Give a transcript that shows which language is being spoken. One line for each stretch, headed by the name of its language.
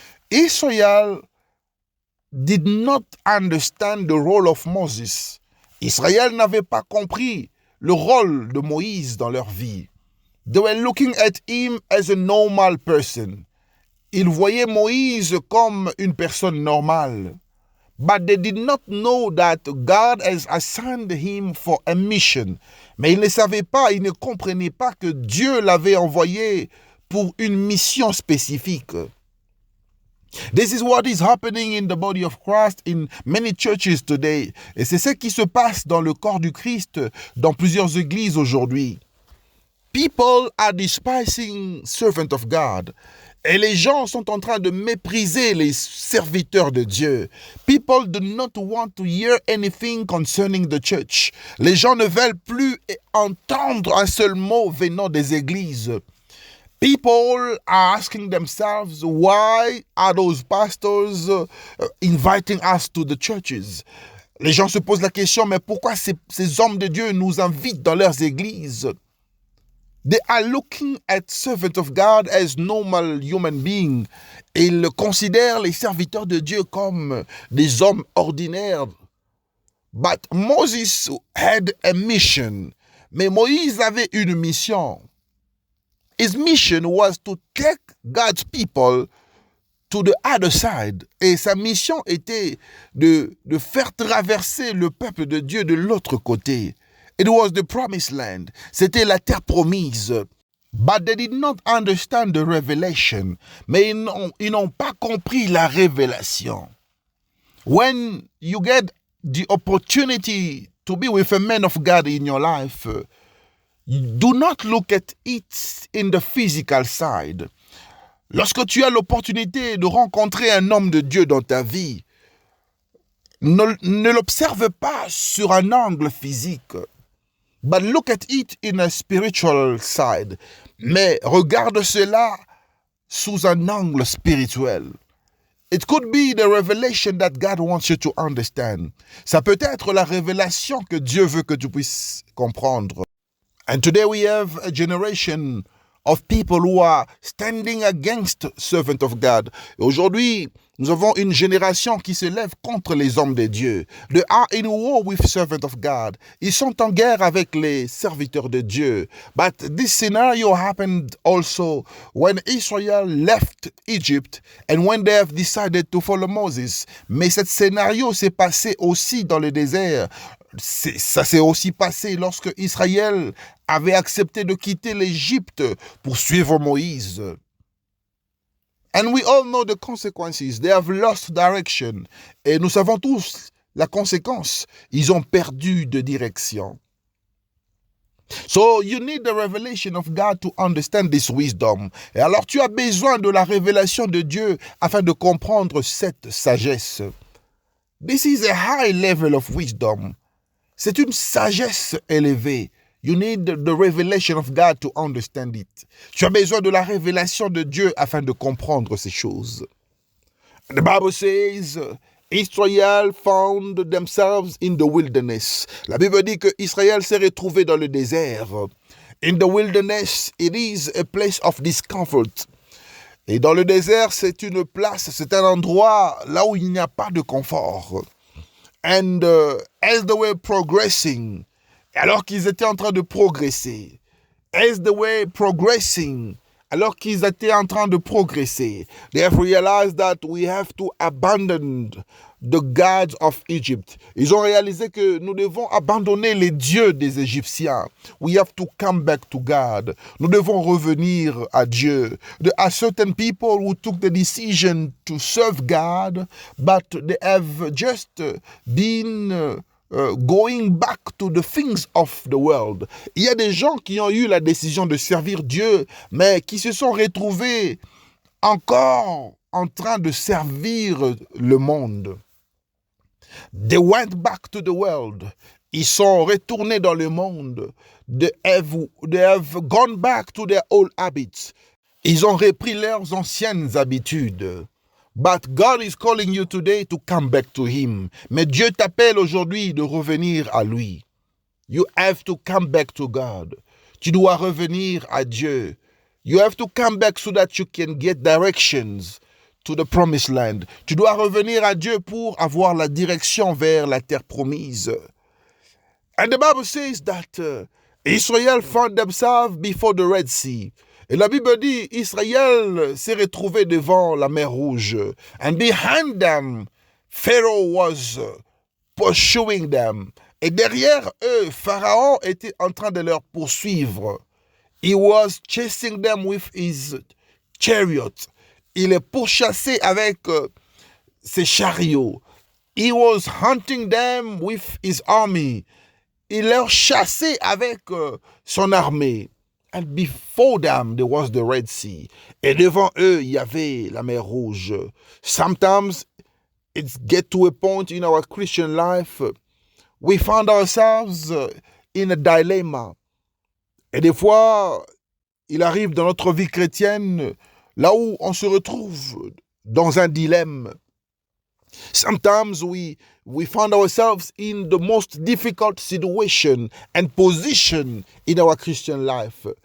English: Israel did not understand the role of Moses.
French: Israël n'avait pas compris le rôle de Moïse dans leur vie.
English: They were looking at him as a normal person.
French: Ils voyaient Moïse comme une personne normale.
English: But they did not know that God has assigned him for a mission.
French: Mais ils ne savaient pas, ils ne comprenaient pas que Dieu l'avait envoyé pour une mission spécifique.
English: This is what is happening in the body of Christ in many churches today.
French: Et c'est ce qui se passe dans le corps du Christ dans plusieurs églises aujourd'hui.
English: People are despising servants of God.
French: Et les gens sont en train de mépriser les serviteurs de Dieu.
English: People do not want to hear anything concerning the church.
French: Les gens ne veulent plus entendre un seul mot venant des églises.
English: People are asking themselves, why are those pastors inviting us to the churches?
French: Les gens se posent la question, mais pourquoi ces hommes de Dieu nous invitent dans leurs églises?
English: They are looking at servants of God as normal human beings.
French: Ils considèrent les serviteurs de Dieu comme des hommes ordinaires.
English: But Moses had a mission.
French: Mais Moïse avait une mission.
English: His mission was to take God's people to the other side.
French: Et sa mission était de faire traverser le peuple de Dieu de l'autre côté.
English: It was the promised land.
French: C'était la terre promise.
English: But they did not understand the revelation.
French: Mais ils n'ont pas compris la révélation.
English: When you get the opportunity to be with a man of God in your life, do not look at it in the physical side.
French: Lorsque tu as l'opportunité de rencontrer un homme de Dieu dans ta vie, ne l'observe pas sur un angle physique,
English: but look at it in a spiritual side.
French: Mais regarde cela sous un angle spirituel.
English: It could be the revelation that God wants you to understand.
French: Ça peut être la révélation que Dieu veut que tu puisses comprendre.
English: And today we have a generation of people who are standing against servants of God.
French: Et aujourd'hui, nous avons une génération qui se lève contre les hommes de Dieu.
English: They are in war with servants of God.
French: Ils sont en guerre avec les serviteurs de Dieu.
English: But this scenario happened also when Israel left Egypt and when they have decided to follow Moses.
French: Mais ce scénario s'est passé aussi dans le désert. Ça s'est aussi passé lorsque Israël avait accepté de quitter l'Égypte pour suivre Moïse.
English: And we all know the consequences. They have lost direction.
French: Et nous savons tous la conséquence. Ils ont perdu de direction.
English: So you need the revelation of God to understand this wisdom.
French: Et alors tu as besoin de la révélation de Dieu afin de comprendre cette sagesse.
English: This is a high level of wisdom.
French: C'est une sagesse élevée.
English: You need the revelation of God to understand it.
French: Tu as besoin de la révélation de Dieu afin de comprendre ces choses.
English: The Bible says, Israel found themselves in the wilderness.
French: La Bible dit que Israël s'est retrouvé dans le désert.
English: In the wilderness, it is a place of discomfort.
French: Et dans le désert, c'est une place, c'est un endroit là où il n'y a pas de confort.
English: And as they were progressing,
French: alors qu'ils étaient en train de progresser,
English: as they were progressing,
French: alors qu'ils étaient en train de progresser,
English: they have realized that we have to abandon the gods of Egypt.
French: Ils ont réalisé que nous devons abandonner les dieux des Égyptiens.
English: We have to come back to God.
French: Nous devons revenir à Dieu.
English: There are certain people who took the decision to serve God, but they have just been going back to the things of the world.
French: Il y a des gens qui ont eu la décision de servir Dieu, mais qui se sont retrouvés encore en train de servir le monde.
English: They went back to the world.
French: Ils sont retournés dans le monde.
English: They have gone back to their old habits.
French: Ils ont repris leurs anciennes habitudes.
English: But God is calling you today to come back to Him.
French: Mais Dieu t'appelle aujourd'hui de revenir à lui.
English: You have to come back to God.
French: Tu dois revenir à Dieu.
English: You have to come back so that you can get directions to the promised land.
French: Tu dois revenir à Dieu pour avoir la direction vers la terre promise.
English: And the Bible says that Israel found themselves before the Red Sea.
French: Et la Bible dit, Israël s'est retrouvé devant la mer Rouge.
English: And behind them, Pharaoh was pursuing them.
French: Et derrière eux, Pharaon était en train de leur poursuivre.
English: He was chasing them with his chariot.
French: Il les pourchassait avec ses chariots.
English: He was hunting them with his army.
French: Il leur chassait avec son armée.
English: And before them, there was the Red Sea.
French: Et devant eux, il y avait la mer Rouge.
English: Sometimes it gets to a point in our Christian life, we find ourselves in a dilemma.
French: Et des fois, il arrive dans notre vie chrétienne, là où on se retrouve dans un dilemme.
English: Sometimes we find ourselves in the most difficult situation and position in our Christian life.